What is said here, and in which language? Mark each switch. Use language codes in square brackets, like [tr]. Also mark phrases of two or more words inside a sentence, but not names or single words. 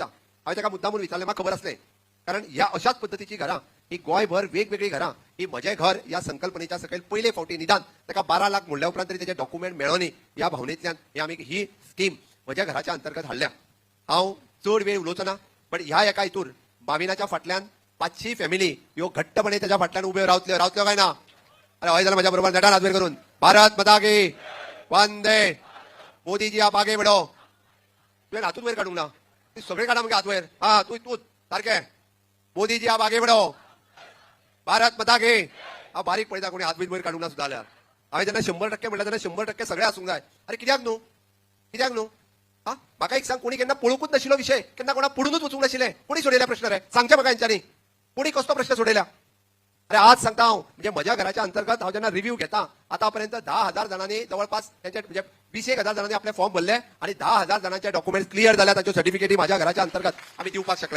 [kok] हांवें ताका मुद्दामून विचारलें, म्हाका खबर आसलें, कारण ह्या अशाच पद्दतीची घरां ही गोंयभर वेगवेगळी घरां ही म्हजें घर ह्या संकल्पनेच्या सकयल पयले फावटी निदान ताका 12 लाख म्हणल्या उपरांत तरी त्याचे डॉक्युमेंट मेळोनी ह्या भावनेंतल्यान हे आमी ही स्कीम म्हज्या घराच्या अंतर्गत हाडल्या. हांव चड वेळ उलोवचो ना, पण ह्या एका हितूर बाविनाच्या फाटल्यान 500 फॅमिली ह्यो घट्टपणे त्याच्या फाटल्यान उबे रावतल्यो काय ना. अरे हय जाल्यार म्हज्या बरोबर नेटान हात वयर करून [hi] भारत माता की वंदे, मोदीजी आप आगे बढो. [kok] तुवें हातूच वयर काडूंक ना, ती सगळे काडा मगे हात वयर. हा तूं सारकें. [hi] मोदीजी आप आगे बढो, भारत माता की. [kok] हांव बारीक पळयता कोणी हात बीत वयर काडूंक ना सुद्दां जाल्यार. हांवें जेन्ना 100% म्हणल्यार तेन्ना 100% सगळे आसूंक जाय. अरे कित्याक न्हू, कित्याक न्हू. हा म्हाका एक सांग, कोणी केन्ना पळोवंकूच नाशिल्लो विशय, केन्ना कोणा पुढूनच वचूंक नाशिल्लें, कोणी सोडयल्या प्रश्न रे सांगचे म्हाका हेंच्यांनी, कोणी कसलो प्रश्न सोडयल्या. अरे आज सांगता हांव, म्हणजे म्हज्या घराच्या अंतर्गत हांव जेन्ना रिव्ह्यू घेता आतापर्यंत 10,000 जणांनी जवळपास त्यांचे म्हणजे 20,000 जणांनी आपले फॉर्म भरले आणि 10,000 जणांचे डॉक्युमेंट क्लिअर झाल्या, ताच्यो सर्टिफिकेटी माझ्या घराच्या अंतर्गत आम्ही दिवपाक शकले.